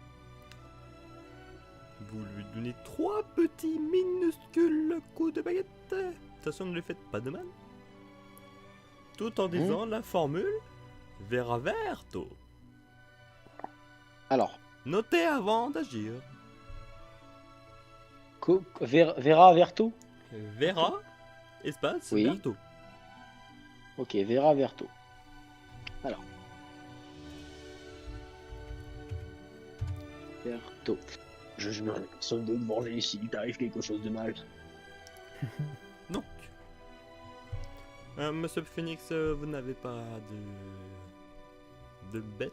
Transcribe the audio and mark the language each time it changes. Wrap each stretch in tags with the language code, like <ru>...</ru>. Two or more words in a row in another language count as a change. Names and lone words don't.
<fr>vous lui donnez 3 petits minuscules coups de baguette. Attention, ne lui faites pas de mal. Tout en disant la formule Vera Verto. Alors, Notez avant d'agir. Vera Verto? Vera, espace, Oui. Verto. Ok, Vera Verto. Alors. Verto. Je me sonne de te venger s'il t'arrive quelque chose de mal. Donc, Monsieur Phoenix, vous n'avez pas de bête.</fr>